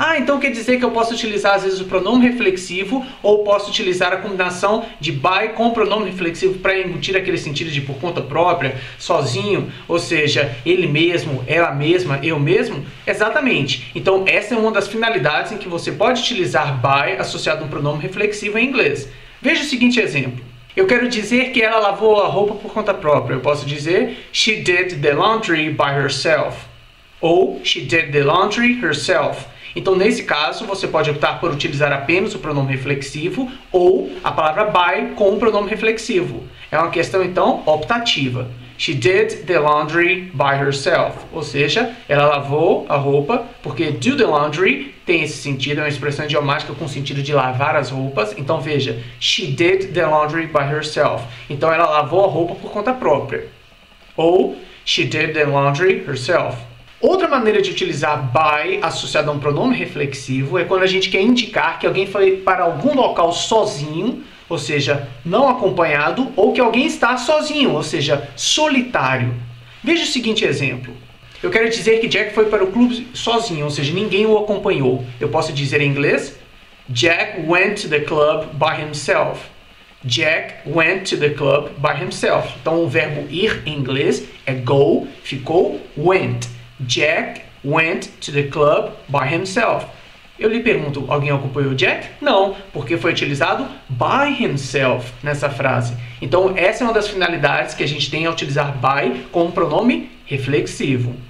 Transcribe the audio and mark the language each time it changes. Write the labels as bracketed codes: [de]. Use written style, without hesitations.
[pt] Então quer dizer que eu posso utilizar às vezes o pronome reflexivo ou posso utilizar a combinação de by com o pronome reflexivo para embutir aquele sentido de por conta própria, sozinho, ou seja, ele mesmo, ela mesma, eu mesmo? Exatamente. Então essa é uma das finalidades em que você pode utilizar by associado a um pronome reflexivo em inglês. Veja o seguinte exemplo. Eu quero dizer que ela lavou a roupa por conta própria. Eu posso dizer [en] She did the laundry by herself. [pt] Ou [en] She did the laundry herself. [pt] Então, nesse caso, você pode optar por utilizar apenas o pronome reflexivo ou a palavra by com o pronome reflexivo. É uma questão, então, optativa. [en] She did the laundry by herself. [pt] Ou seja, ela lavou a roupa, porque do the laundry tem esse sentido, é uma expressão idiomática com o sentido de lavar as roupas. Então, veja, [en] she did the laundry by herself. [pt] Então, ela lavou a roupa por conta própria. Ou, [en] she did the laundry herself. [pt] Outra maneira de utilizar by associado a um pronome reflexivo é quando a gente quer indicar que alguém foi para algum local sozinho, ou seja, não acompanhado, ou que alguém está sozinho, ou seja, solitário. Veja o seguinte exemplo. Eu quero dizer que Jack foi para o clube sozinho, ou seja, ninguém o acompanhou. Eu posso dizer em inglês, [en] Jack went to the club by himself. Jack went to the club by himself. [pt] Então o verbo ir em inglês é go, ficou went. [en] Jack went to the club by himself. [pt] Eu lhe pergunto, alguém acompanhou Jack? Não, porque foi utilizado by himself nessa frase. Então, essa é uma das finalidades que a gente tem ao utilizar by como pronome reflexivo.